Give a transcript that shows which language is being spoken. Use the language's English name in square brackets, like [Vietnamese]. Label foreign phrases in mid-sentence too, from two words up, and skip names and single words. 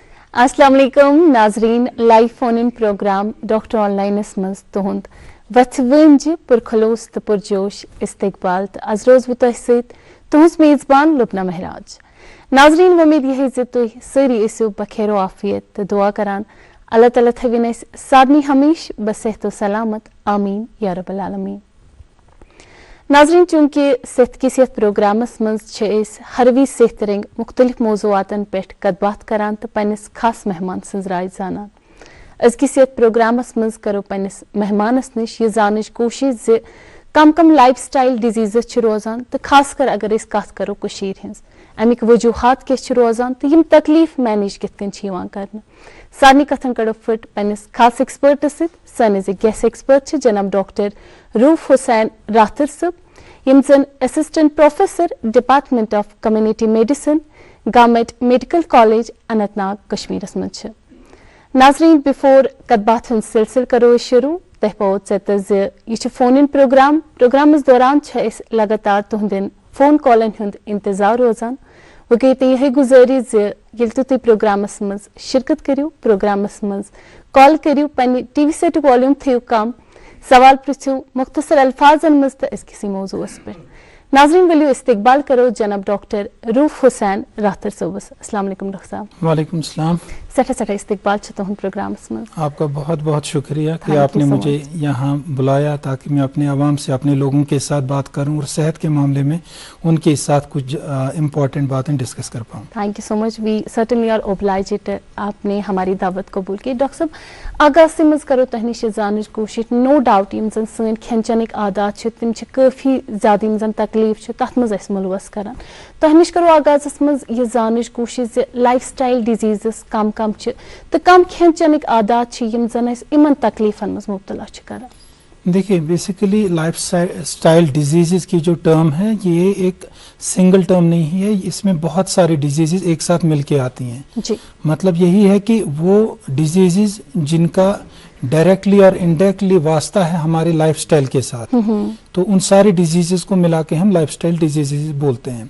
[Arabic] السلام عليكم [Kashmiri] नाजरीन, [English] live phone in program [Kashmiri] डॉक्टर ऑनलाइनस मज तुहंद वथवंज पुरखलोस तो पुरजोश इस्तकबाल तो आज रोज वो तुहस मेजबान लुबना महराज। नाजरीन उम्मीद यही जे तुह सारी इसो बखैर आफियत तो दुआ करान अल्लाह ताला थविन सादनी हमेश बसेहत सलामत [Arabic] آمين يا رب العالمين. [Kashmiri] नाजरीन चूंकि सेहत की सेहत प्रोग्रामस मज हरवी सेहत रंग मुख्तलिफ मौजूआतन पे कत करान तो पन्निस खास मेहमान सज राय जानान। अजकि सेहत प्रोग्रामस मज करो पन्निस मेहमानस निश ये जानच कोशिश जे कम कम [English] life style disease [Kashmiri] रोजान तो खास कर अगर कत करो कशीर हिंस अमिक वजूहात क्या रोजान तो यम तकलीफ मैनेज कित कर सारे कथन कड़ो फट पन्निस खास एक्सपर्ट सानिस [English] guest expert [Kashmiri] जनाब डॉक्टर रूफ हुसैन राथर सब यम जन [English] Assistant Professor Department of Community Medicine Government Medical College [Kashmiri] अनंतनाग कश्मीरस मज। नाजरीन बिफोर कत सिलसिल करो शुरू तह पहुँच यह [English] phone in [Kashmiri] प्रोग्रामस दौरान लगातार तुहंदन फोन कॉलन हुंद इंतजार रोजान। वो गई तो यही गुजारिश ये तुम प्रोग्रामस मज शिरकत करो प्रोग्रामस मज कॉल करो पन्ने [English] TV set volume [Kashmiri] थो कम सवाल पृछो मुख्तसर अल्फाजन मज तो किसी मौजूस पे। नाजरीन वलियो इस्तकबाल करो जनाब डॉक्टर रूफ हुसैन राथर सोबस। [Arabic] السلام عليكم [Hindi] डॉक्टर साहब। [Arabic] وعليكم السلام. [Kashmiri] सठा सठा इस्तकबाल तुहंद प्रोग्रामस मज। [Hindi] आपका बहुत बहुत शुक्रिया कि आपने मुझे यहाँ बुलाया ताकि मैं अपने आवाम से अपने लोगों के साथ बात करूँ और सेहत के मामले में उनके साथ कुछ इम्पोर्टेंट बातें डिस्कस कर पाऊँ। [English] Thank you so much, we certainly are obliged आपने हमारी दावत कबूल की। [Kashmiri] डॉक्टर साहब आगाज से मज करो तह निश जानच कोशिश, [English] no doubt [Kashmiri] यम जन सन खेन चनिक आदात तम काफ़ी ज़्यादा यम जन तकलीफ तथ मज मुलवस करान। तह निश करो आगाजस मज यह जानच कोशिश [English] life style disease [Kashmiri] कम कम तो कम खेन चनिक आदात यम जन इमन तकलीफन मज मुब्तला करान। [Hindi] देखिए बेसिकली [English] life style disease [Hindi] की जो टर्म है ये एक [English] single term [Hindi] नहीं है, इसमें बहुत सारी डिजीज़ एक साथ मिलके आती हैं जी। मतलब यही है कि वो डिजीज़ जिनका डायरेक्टली और इनडायरेक्टली वास्ता है हमारे लाइफस्टाइल के साथ, तो उन सारी डिजीज़ को मिला के हम [English] lifestyle disease [Hindi] बोलते हैं।